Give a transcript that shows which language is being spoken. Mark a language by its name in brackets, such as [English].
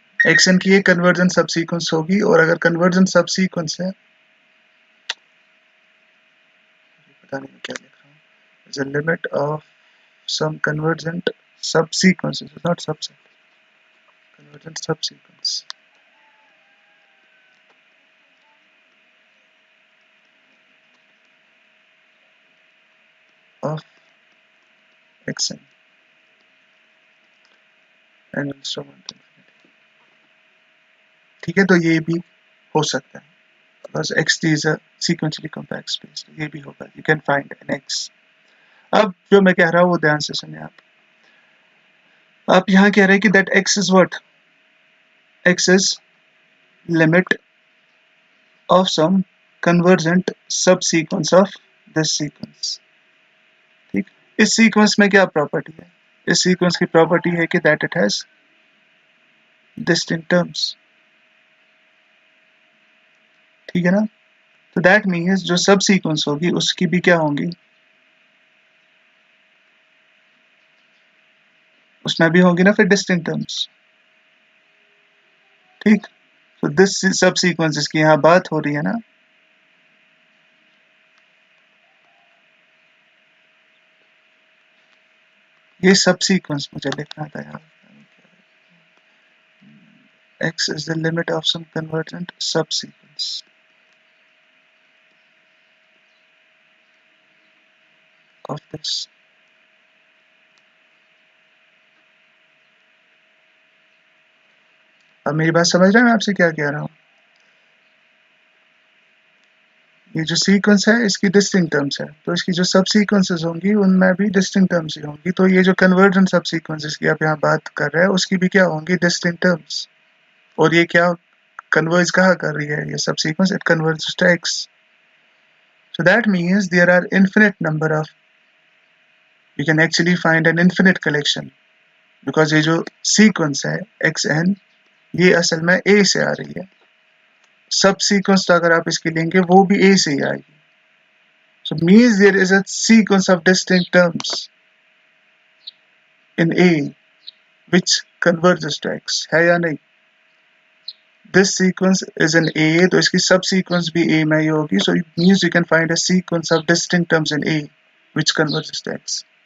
[Hindi] xn की एक convergent subsequence होगी, और अगर convergent subsequence है, पता नहीं मैं क्या लिख रहा हूँ, [English] is a limit of some convergent subsequence, it's not subset, convergent subsequence of xn and so on to infinity. [Hindi] ठीक है, तो ये भी हो सकता है [English] because xt is a sequentially compact space, [Hindi] तो ये भी होगा. [English] You can find an x. [Hindi] अब जो मैं कह रहा हूँ वो ध्यान से सुनिए आप यहाँ कह रहे हैं कि [English] that x is what? X is limit of some convergent subsequence of this sequence. [Hindi] ठीक, इस सीक्वेंस में क्या प्रॉपर्टी है? इस सीक्वेंस की प्रॉपर्टी है कि [English] that it has distinct terms. [Hindi] ठीक है ना? तो that means जो सब सीक्वेंस होगी उसकी भी क्या होंगी? उसमें भी होंगी ना फिर distinct terms. ठीक, तो दिस सब सीक्वेंस जिसकी यहाँ बात हो रही है ना, ये सब सीक्वेंस मुझे लिखना था यार. [English] X is the limit of some convergent subsequence of this. [Hindi] अब मेरी बात समझ रहे हैं मैं आपसे क्या कह रहा हूँ? ये जो सीक्वेंस है इसकी डिस्टिंक्ट टर्म्स है, तो इसकी जो सब सीक्वेंसेस होंगी उनमें भी डिस्टिंक्ट टर्म्स ही होंगी. तो ये जो कन्वर्जेंट सब सीक्वेंसेस की आप यहाँ बात कर रहे हैं उसकी भी क्या होंगी? Distinct terms. और ये क्या कन्वर्ज कहाँ कर रही है? ये सब sequence [English] It converges to x. So that means there are infinite number of, you can actually find an infinite collection because [Hindi] ये जो सीक्वेंस है xn ये असल में a से आ रही है. सब सीक्वेंस तो अगर आप इसकी लेंगे वो भी a से ही आएगी. [English] So means there is a sequence of distinct terms in A which converges to X, है या नहीं? This sequence is in A, [Hindi] तो इसकी subsequence भी A में ही होगी. [English] So it means you can find a sequence of distinct terms in A which converges to X.